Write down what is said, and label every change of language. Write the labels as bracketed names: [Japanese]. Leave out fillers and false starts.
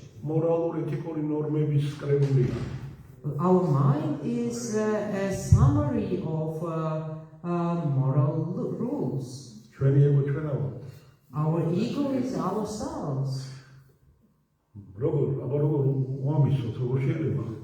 [Georgian] მორალური ეთიკური ნორმების კრებულია. [English] Our mind is a summary of moral rules. [Georgian] ჩვენი ego ჩვენაო. [English] Our ego is ourselves. [Georgian] აბა როგორ უამისოთ, როგორ შეიძლება?